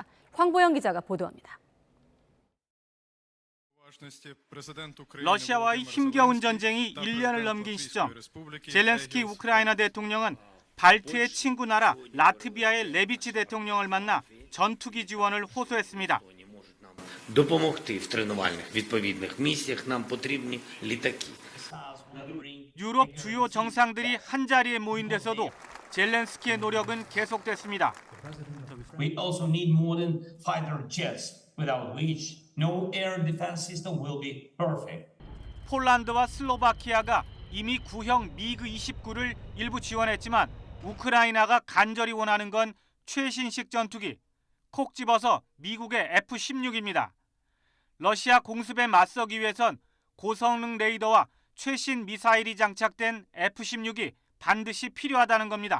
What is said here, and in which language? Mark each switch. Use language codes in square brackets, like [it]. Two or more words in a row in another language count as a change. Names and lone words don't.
[ko] 황보영 기자가 보도합니다. 러시아와의 힘겨운 전쟁이 1년을 넘긴 시점, 젤렌스키 우크라이나 대통령은 발트의 친구 나라 라트비아의 레비치 대통령을 만나 전투기 지원을 호소했습니다. [uk] допомогти в тренувальних відповідних місіях нам потрібні літаки. [ko] 유럽 주요 정상들이 한자리에 모인 데서도 젤렌스키의 노력은 계속됐습니다. [en] We also need modern fighter jets, without which no air defense system will be perfect. [ko] 폴란드와 슬로바키아가 이미 구형 미그 29를 일부 지원했지만 우크라이나가 간절히 원하는 건 최신식 전투기, 콕 집어서 미국의 F-16입니다. 러시아 공습에 맞서기 위해선 고성능 레이더와 최신 미사일이 장착된 F-16이 반드시 필요하다는 겁니다.